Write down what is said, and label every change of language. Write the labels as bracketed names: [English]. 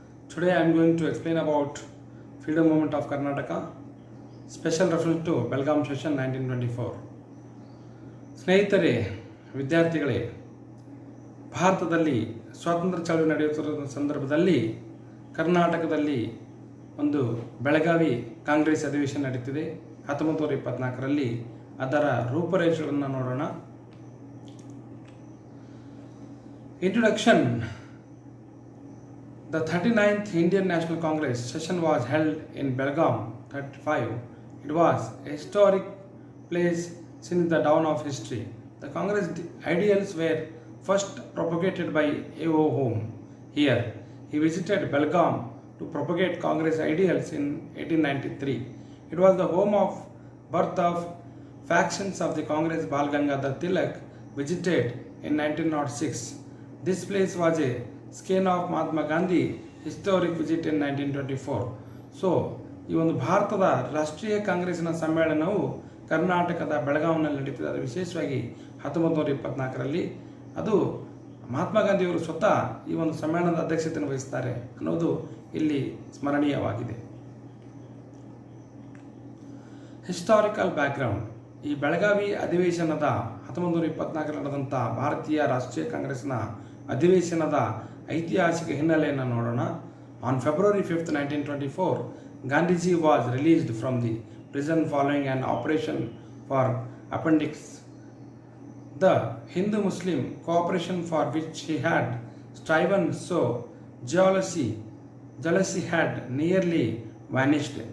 [English] Today I am going to explain about Freedom Movement of Karnataka, special reference to Belgaum session 1924. [Kannada] ಸ್ನೇಹಿತರೆ, ವಿದ್ಯಾರ್ಥಿಗಳೇ, ಭಾರತದಲ್ಲಿ ಸ್ವಾತಂತ್ರ್ಯ ಚಳವಳಿ ನಡೆಯುತ್ತಿರುವ ಸಂದರ್ಭದಲ್ಲಿ ಕರ್ನಾಟಕದಲ್ಲಿ ಒಂದು ಬೆಳಗಾವಿ ಕಾಂಗ್ರೆಸ್ ಅಧಿವೇಶನ ನಡೀತಿದೆ 1924ರಲ್ಲಿ. ಅದರ ರೂಪರೇಷೆಗಳನ್ನು ನೋಡೋಣ. [English] Introduction. The 39th Indian National Congress session was held in Belgaum 35. It was a historic place since the dawn of history. The Congress ideals were first propagated by A.O. Home here. He visited Belgaum to propagate Congress ideals in 1893. It was the home of birth of factions of the Congress. Bal Gangadhar Tilak visited in 1906. This place was a scene of Mahatma Gandhi historic visit in 1924. [Kannada] So ಈ ಒಂದು ಭಾರತದ ರಾಷ್ಟ್ರೀಯ ಕಾಂಗ್ರೆಸ್ಸಿನ ಸಮ್ಮೇಳನವು ಕರ್ನಾಟಕದ ಬೆಳಗಾವಿನಲ್ಲಿ ನಡೀತಿದೆ. ಅದು ವಿಶೇಷವಾಗಿ 1924ರಲ್ಲಿ. ಅದು ಮಹಾತ್ಮ ಗಾಂಧಿಯವರು ಸ್ವತಃ ಈ ಒಂದು ಸಮ್ಮೇಳನದ ಅಧ್ಯಕ್ಷತೆಯನ್ನು ವಹಿಸ್ತಾರೆ ಅನ್ನೋದು ಇಲ್ಲಿ ಸ್ಮರಣೀಯವಾಗಿದೆ. [English] Historical background. [Kannada] ಈ ಬೆಳಗಾವಿ ಅಧಿವೇಶನದ 1924ರಲ್ಲಿ ನಡೆದಂಥ ಭಾರತೀಯ ರಾಷ್ಟ್ರೀಯ ಕಾಂಗ್ರೆಸ್ನ ಅಧಿವೇಶನದ ಐತಿಹಾಸಿಕ ಹಿನ್ನೆಲೆಯನ್ನು ನೋಡೋಣ. [English] On February 5th, 1924, Gandhiji was released from the prison following an operation for appendix. The Hindu-Muslim cooperation for which he had striven so jealousy had nearly vanished.